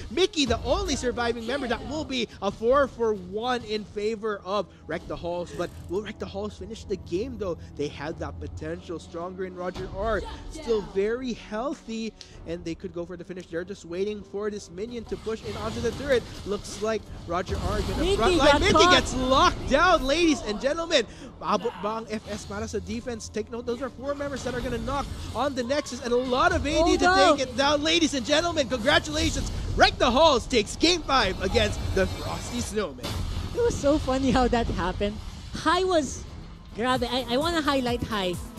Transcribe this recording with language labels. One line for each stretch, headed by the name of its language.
English: Mickey, the only surviving member, that will be a 4-for-1 in favor of Wreck the Halls. But will Wreck the Halls finish the game though? They had that potential. Stronger in Roger R, still very healthy, and they could go for the finish. They're just waiting for this minion to push in onto the turret. Looks like Roger R gonna frontline. Mickey gets locked down, ladies and gentlemen.
Filipino: Abot ba ang FS para sa defense?
English: Take note, those are 4 members that are gonna knock on the Nexus, and a lot of AD to take it down. Ladies and gentlemen, congratulations. Wreck the Halls takes Game 5 against the Frosty Snowman. It was so funny how that happened. High was... Grabe, I want to highlight High.